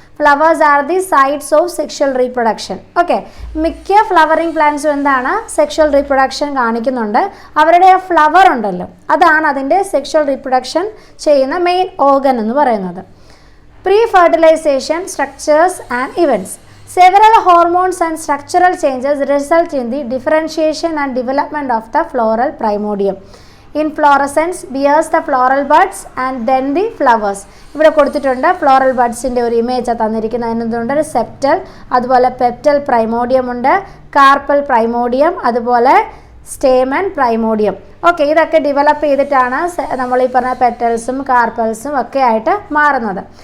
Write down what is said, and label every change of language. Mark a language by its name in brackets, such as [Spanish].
[English] Flowers are the sites of sexual reproduction. [Malayalam] Okay, മിക്ക flowering പ്ലാന്റ്സും എന്താണ് sexual reproduction കാണിക്കുന്നുണ്ട്. അവരുടെ ആ ഫ്ലവർ ഉണ്ടല്ലോ, അതാണ് അതിൻ്റെ സെക്ഷൽ റീപ്രൊഡക്ഷൻ ചെയ്യുന്ന മെയിൻ ഓർഗൻ എന്ന് പറയുന്നത്. [English] Pre fertilisation structures and events. Several hormones and structural changes result in the differentiation and development of the floral primordium. Inflorescence bears the floral buds and then the flowers. [Malayalam] ഇവിടെ കൊടുത്തിട്ടുണ്ട് floral ബഡ്സിൻ്റെ ഒരു image തന്നിരിക്കുന്നതിനുണ്ട്. ഒരു septal, അതുപോലെ പെപ്റ്റൽ പ്രൈമോഡിയം ഉണ്ട്, carpal പ്രൈമോഡിയം, അതുപോലെ stamen പ്രൈമോഡിയം. Okay, ഇതൊക്കെ develop ചെയ്തിട്ടാണ് നമ്മൾ ഈ പറഞ്ഞ പെറ്റൽസും കാർപ്പൽസും ഒക്കെ ആയിട്ട് മാറുന്നത്.